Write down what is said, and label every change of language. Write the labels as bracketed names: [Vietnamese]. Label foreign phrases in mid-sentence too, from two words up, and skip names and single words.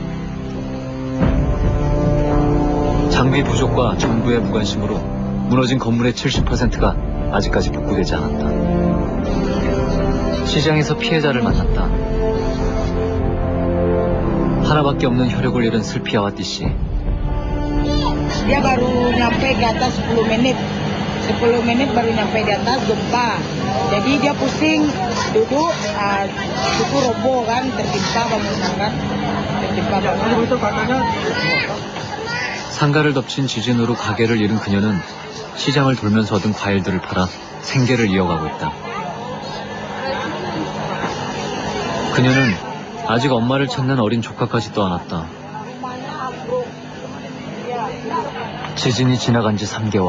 [Korean] 장비 부족과 정부의 무관심으로 무너진 건물의 70%가 아직까지 복구되지 않았다. 시장에서 피해자를 만났다. 하나밖에 없는 혈육을 잃은 슬피아와띠 씨. [Indonesian] Dia baru nyampe ke atas 10 menit. 10 menit baru nyampe di atas gempa. Jadi dia pusing duduk, itu roboh kan, tertimpa bangunan kan. Tertimpa bangunan. [Korean] 상가를 덮친 지진으로 가게를 잃은 그녀는 시장을 돌면서 얻은 과일들을 팔아 생계를 이어가고 있다. 그녀는 아직 엄마를 찾는 어린 조카까지 떠안았다. 지진이 지나간 지 3개월.